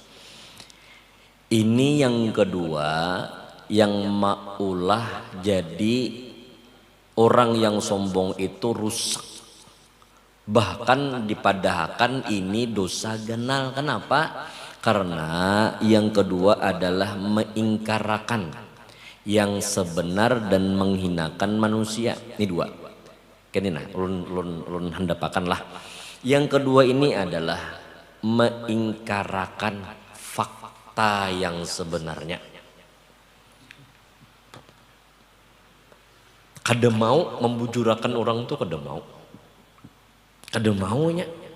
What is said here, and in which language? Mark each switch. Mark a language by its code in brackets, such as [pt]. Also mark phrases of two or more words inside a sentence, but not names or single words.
[bjn] Ini yang kedua yang maulah jadi orang yang sombong itu rusak. Bahkan dipadahkan ini dosa ganal. Kenapa? Karena yang kedua adalah mengingkarakan yang sebenar dan menghinakan manusia. Ini dua. Kini nah, ulun hendapakan lah. Yang kedua ini adalah mengingkarakan fakta yang sebenarnya. Kada mau membujurakan orang tuh kada maunya.